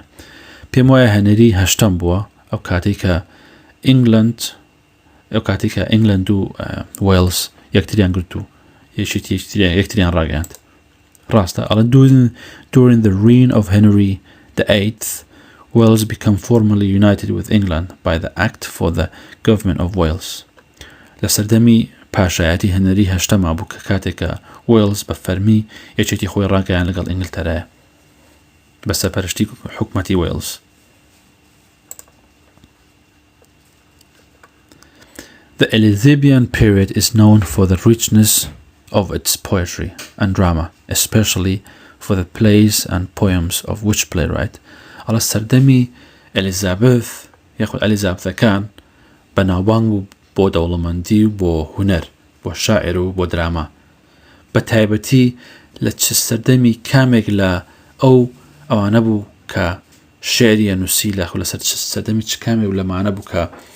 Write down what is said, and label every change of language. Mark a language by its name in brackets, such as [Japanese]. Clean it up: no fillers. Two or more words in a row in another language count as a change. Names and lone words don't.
[Central Kurdish] پێم وایە هەنەری هەشتەم بووە ئەو کاتێک کە ئینگلند و وێلز یەکتریان گرت و یەکتریان ڕاگەاند. ڕاستە ئەڵێن [English] during the reign of Henry VIII Wales became formally united with England by the Act for the Government of Wales. [Central Kurdish] لە سەردەمی پاشایەتی هەنەری هەشتەما بوو کە کاتێکە وێلز بە فەرمی یەکێتی خۆی ڕاگەیان لەگەڵ ئینگلتەرایە بە سەرپەرشتی حکومەتی وێلز. [English] The Elizabethan period is known for the richness of its poetry and drama, especially for the plays and poems of which playwright. [Central Kurdish] على سەردەمی ئەلیزابێث یاخود ئەلیزابەثەکان بەناوبانگ بوو بۆ دەوڵەمەندی و بۆ هونەر بۆ شاعر و بۆ دراما بە تایبەتی لە چ سەردەمی کامێک لە ئەوانە بوو کە شێریە نووسی لە لەسەر سەردەمی چ کامێک لەمانە بوو کە